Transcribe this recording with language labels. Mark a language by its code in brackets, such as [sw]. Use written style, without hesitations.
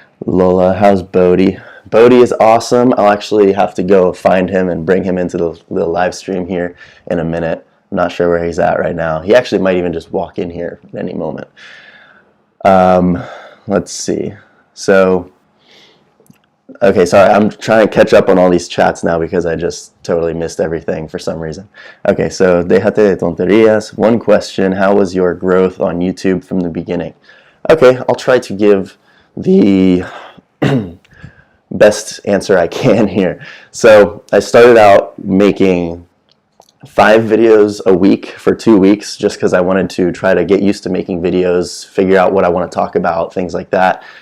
[en] Lola, how's Bodhi? Bodhi is awesome. I'll actually have to go find him and bring him into the live stream here in a minute. I'm not sure where he's at right now. He actually might even just walk in here at any moment. Let's see. So, okay, sorry, I'm trying to catch up on all these chats now because I just totally missed everything for some reason. Okay, so [es] déjate de tonterías. [en] One question, how was your growth on YouTube from the beginning? Okay, I'll try to give the best answer I can here. So I started out making 5 videos a week for 2 weeks, just because I wanted to try to get used to making videos, figure out what I want to talk about, things like that.